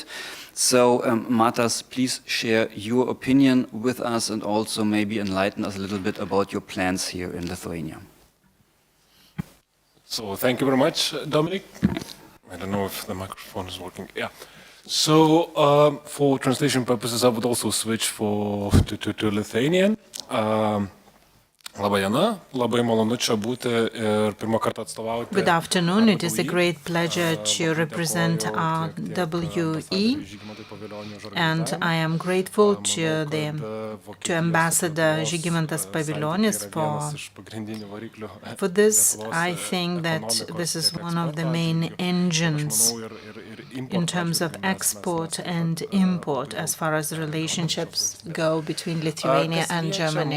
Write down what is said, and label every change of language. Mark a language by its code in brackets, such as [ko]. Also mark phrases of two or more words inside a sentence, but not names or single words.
[en] So, Matas, please share your opinion with us and also maybe enlighten us a little bit about your plans here in Lithuania. So thank you very much, Dominic. I don't know if the microphone is working. Yeah. So for translation purposes, I would also switch to Lithuanian. [lt] Labai diena, labai malonu čia būti ir pirmą kartą atstovauti. [en] Good afternoon. It is a great pleasure to represent RWE, and I am grateful to Ambassador Žygimantas Pavilionis for this. I think that this is one of the main engines in terms of export and import as far as the relationships go between Lithuania and Germany.